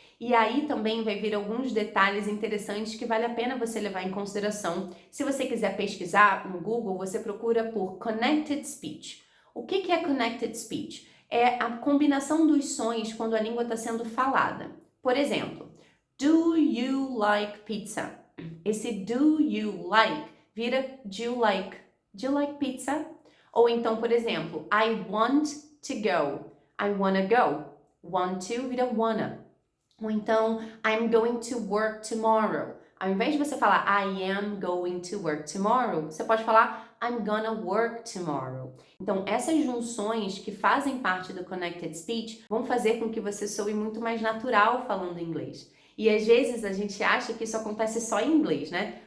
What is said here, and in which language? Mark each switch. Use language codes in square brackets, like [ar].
[pt] E aí também vai vir alguns detalhes interessantes que vale a pena você levar em consideração. Se você quiser pesquisar no Google, você procura por Connected Speech. O que é Connected Speech? É a combinação dos sons quando a língua está sendo falada. Por exemplo, [en] Do you like pizza? [pt] Esse [en] do you like [pt] vira [en] do you like? Do you like pizza? [pt] Ou então, por exemplo, [en] I want to go. I wanna go. Want to vira wanna. [pt] Ou então, [en] I'm going to work tomorrow. [pt] Ao invés de você falar [en] I am going to work tomorrow, [pt] você pode falar [en] I'm gonna work tomorrow. [pt] Então, essas junções que fazem parte do Connected Speech vão fazer com que você soe muito mais natural falando inglês. E às vezes a gente acha que isso acontece só em inglês, né?